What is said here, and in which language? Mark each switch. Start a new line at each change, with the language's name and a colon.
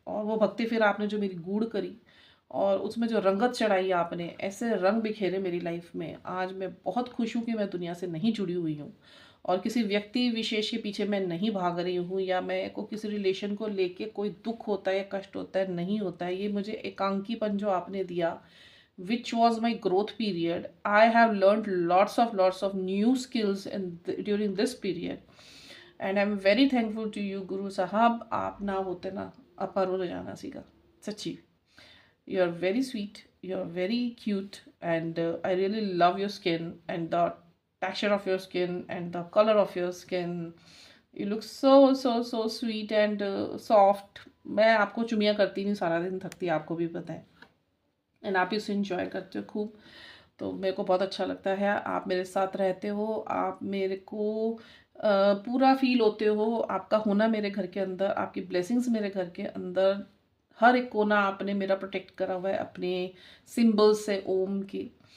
Hindi: और वो भक्ति फिर आपने जो मेरी गूढ़ करी और उसमें जो रंगत चढ़ाई आपने, ऐसे रंग बिखेरे मेरी लाइफ में, आज मैं बहुत खुश हूँ कि मैं दुनिया से नहीं जुड़ी हुई हूँ और किसी व्यक्ति विशेष के पीछे मैं नहीं भाग रही हूँ या मैं को किसी रिलेशन को लेके कोई दुख होता है या कष्ट होता है, नहीं होता है। ये मुझे एकांकीपन जो आपने दिया,
English: which was my growth period, I have learned lots of new skills during this period, and I'm very thankful to you Guru Sahab।
Hindi: आप ना होते ना अपार हो जाना सीखा, सच्ची।
English: You are very sweet, you are very cute, and I really love your skin and the texture of your skin and the color of your skin। You look so sweet and soft।
Hindi: मैं आपको चुमिया करती नहीं सारा दिन, थकती, आपको भी पता है, एंड आप इसे इंजॉय करते हो खूब। तो मेरे को बहुत अच्छा लगता है आप मेरे साथ रहते हो, आप मेरे को पूरा फील होते हो, आपका होना मेरे घर के अंदर, आपकी ब्लेसिंग्स मेरे घर के अंदर, हर एक कोना आपने मेरा प्रोटेक्ट करा हुआ है अपने सिंबल्स से, ओम की।